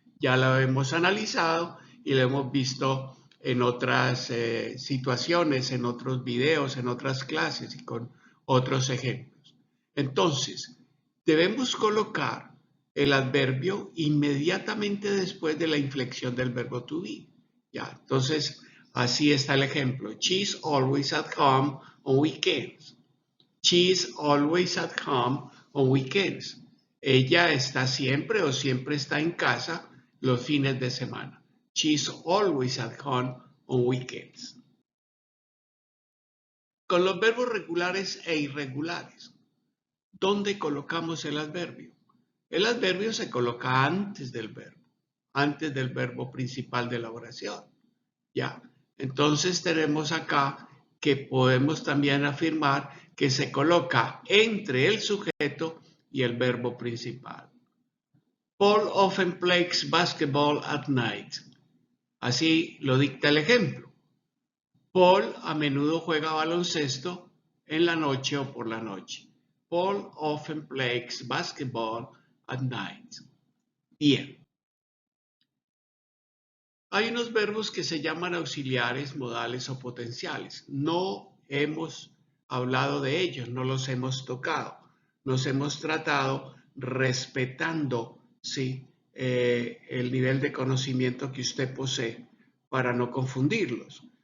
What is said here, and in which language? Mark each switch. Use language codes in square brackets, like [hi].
[es] Ya lo hemos analizado y lo hemos visto en otras situaciones, en otros videos, en otras clases y con otros ejemplos. Entonces, debemos colocar el adverbio inmediatamente después de la inflexión del verbo to be. Ya, entonces, así está el ejemplo. [en] She's always at home on weekends. She's always at home on weekends. [es] Ella está siempre o siempre está en casa los fines de semana. [en] She's always at home on weekends. [es] Con los verbos regulares e irregulares, ¿dónde colocamos el adverbio? El adverbio se coloca antes del verbo principal de la oración. Ya. Entonces tenemos acá que podemos también afirmar que se coloca entre el sujeto y el verbo principal. [en] Paul often plays basketball at night. [es] Así lo dicta el ejemplo. Paul a menudo juega baloncesto en la noche o por la noche. [en] Paul often plays basketball at night. [es] Bien. Hay unos verbos que se llaman auxiliares, modales o potenciales. No hemos hablado de ellos, no los hemos tocado. Nos hemos tratado respetando, ¿sí? El nivel de conocimiento que usted posee para no confundirlos.